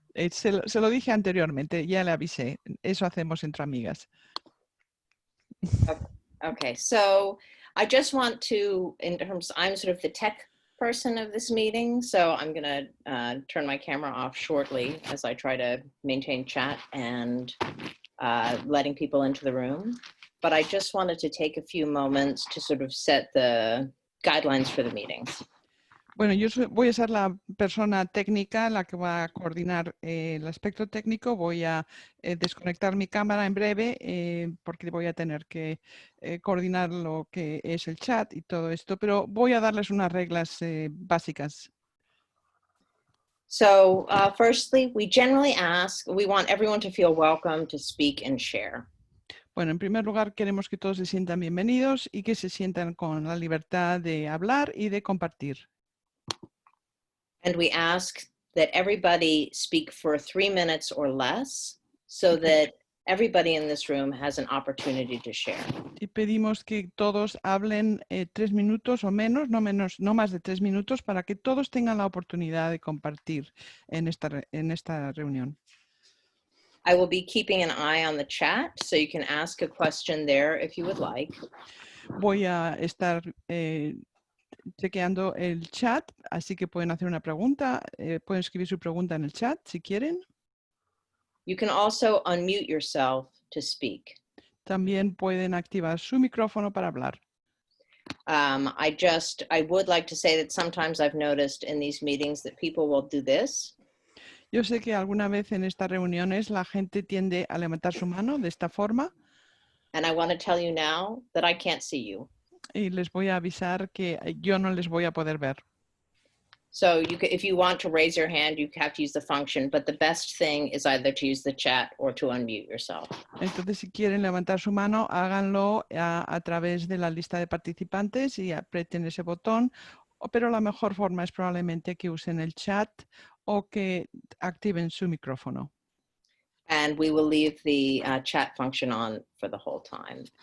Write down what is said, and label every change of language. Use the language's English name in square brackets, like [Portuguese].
[Spanish] Se lo dije anteriormente, ya le avisé, eso hacemos entre amigas. [English] Okay, so I just want to, I'm sort of the tech person of this meeting, so I'm going to turn my camera off shortly as I try to maintain chat and letting people into the room. But I just wanted to take a few moments to sort of set the guidelines for the meetings. [Spanish] Bueno, yo voy a ser la persona técnica, la que va a coordinar el aspecto técnico. Voy a desconectar mi cámara en breve porque voy a tener que coordinar lo que es el chat y todo esto, pero voy a darles unas reglas básicas. [English] So firstly, we want everyone to feel welcome to speak and share. [Spanish] Bueno, en primer lugar, queremos que todos se sientan bienvenidos y que se sientan con la libertad de hablar y de compartir. [English] And we ask that everybody speak for 3 minutes or less so that everybody in this room has an opportunity to share. [Spanish] Y pedimos que todos hablen 3 minutos o menos, no más de 3 minutos, para que todos tengan la oportunidad de compartir en esta reunión. [English] I will be keeping an eye on the chat, so you can ask a question there if you would like. [Spanish] Voy a estar chequeando el chat, así que pueden hacer una pregunta, pueden escribir su pregunta en el chat si quieren. [English] You can also unmute yourself to speak. [Spanish] también pueden activar su micrófono para hablar. [English] I would like to say that sometimes I've noticed in these meetings that people will do this. [Spanish] Yo sé que alguna vez en estas reuniones la gente tiende a levantar su mano de esta forma. [English] And I want to tell you now that I can't see you. [Spanish] Y les voy a avisar que yo no les voy a poder ver. [English] So if you want to raise your hand, you have to use the function, but the best thing is either to use the chat or to unmute yourself. [Spanish] Entonces, si quieren levantar su mano, háganlo a través de la lista de participantes y aprieten ese botón, pero la mejor forma es probablemente que usen el chat o que activen su micrófono. [English] And we will leave the chat function on for the whole time.